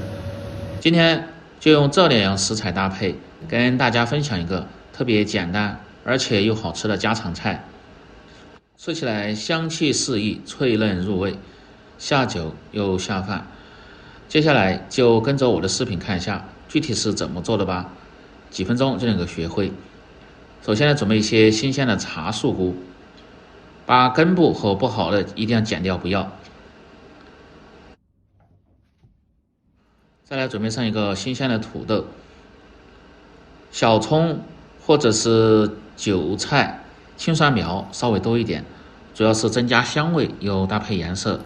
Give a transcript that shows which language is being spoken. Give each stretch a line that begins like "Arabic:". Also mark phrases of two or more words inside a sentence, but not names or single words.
Chinese: 今天就用這2樣食材搭配，跟大家分享一個特別簡單而且又好吃的家常菜，吃起來香氣四溢，脆嫩入味，下酒又下飯。接下來就跟着我的視頻看一下具體是怎麼做的吧，幾分鐘就能夠學會。首先呢，準備一些新鮮的茶樹菇，把根部和不好的一定要剪掉，不要。再来準備上一個新鮮的土豆，小蔥或者是韭菜、青蒜苗稍微多一點，主要是增加香味又搭配顏色。